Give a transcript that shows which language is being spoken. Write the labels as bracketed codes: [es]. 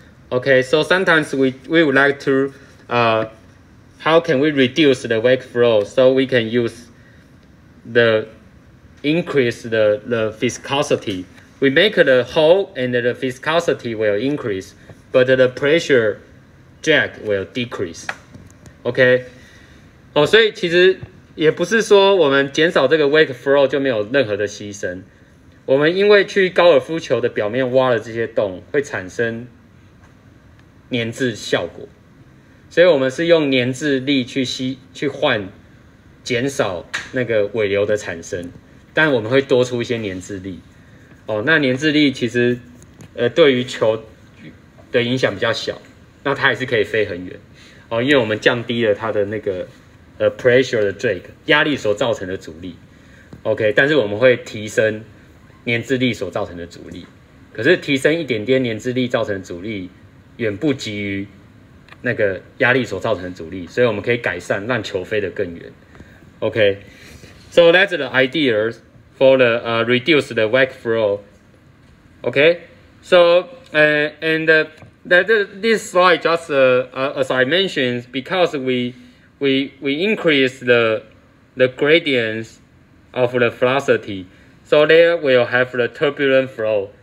[en] Okay, so sometimes we would like to how can we reduce the wake flow? So we can use increase the viscosity. We make the hole and the viscosity will increase, but the pressure drag will decrease. [zh] OK， 所以其实也不是说我们减少这个 wake flow 就没有任何的牺牲。我们因为去高尔夫球的表面挖了这些洞，会产生粘滞效果。所以我们是用粘滞力去换减少那个尾流的产生，但我们会多出一些粘滞力。那粘滞力其实对于球的影响比较小，那它还是可以飞很远。因为我们降低了它的那个pressure 的 drag 压力所造成的阻力。 OK， 但是我们会提升粘滞力所造成的阻力。可是提升一点点粘滞力造成的阻力，远不及于那个压力所造成的阻力，所以我们可以改善，让球飞得更远。 [en] Okay, so that's the idea for the reduce the wake flow. Okay, so this slide just as I mentioned, because we increase the gradients of the velocity, so there will have the turbulent flow.